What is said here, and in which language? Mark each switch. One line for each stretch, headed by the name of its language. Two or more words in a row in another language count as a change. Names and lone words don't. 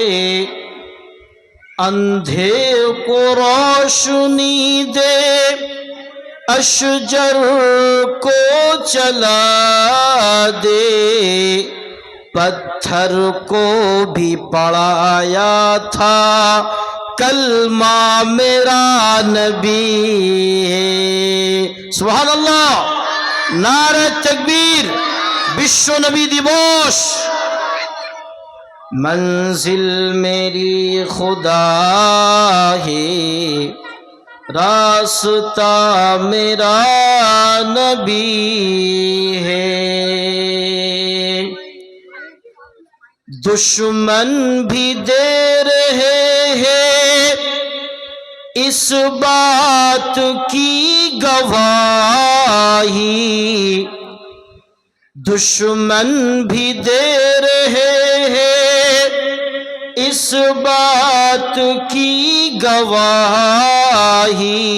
Urdu: اندھے کو روشنی دے، اشجر کو چلا دے۔ پتھر کو بھی پڑھایا تھا کلمہ میرا نبی ہے۔
Arabic: سبحان اللہ،
Urdu: نعرہ تکبیر،
Bangla: বিশ্ব নবী দিবস।
Urdu: منزل میری خدا ہے، راستہ میرا نبی ہے۔ دشمن بھی دے رہے ہیں اس بات کی گواہی، دشمن بھی دے رہے ہیں اس بات کی گواہی۔